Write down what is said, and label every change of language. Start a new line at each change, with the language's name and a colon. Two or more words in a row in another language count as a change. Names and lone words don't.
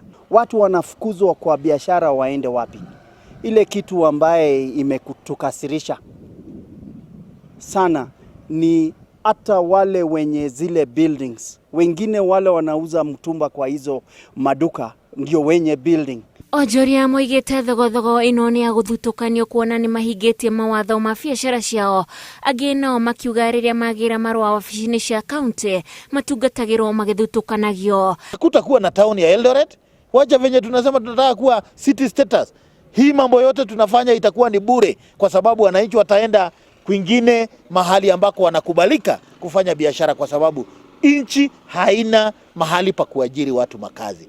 Swahili: Watu wanafukuzwa kwa biashara waende wapi? Ile kitu ambaye imekutukasirisha sana ni hata wale wenye zile buildings, wengine wale wanauza mtumba kwa hizo maduka ndio wenye building.
Kikuyu: Onjoria moigite Thogothogo ino ni ya guthutukanio kuona ni mahingĩtie mawatho ma biacara ciao. Angĩ nao makiuga rĩrĩa magira marũa wabici-inĩ cia kaunti matungatagĩrwo magithutukanagio.
Swahili: Kutakuwa na town ya Eldoret, wacha venye tunasema tunataka kuwa
English: city status.
Swahili: Hii mambo yote tunafanya itakuwa ni bure kwa sababu wananchi wataenda kwingine mahali ambako wanakubalika kufanya biashara, kwa sababu inchi haina mahali pa kuajiri watu makazi.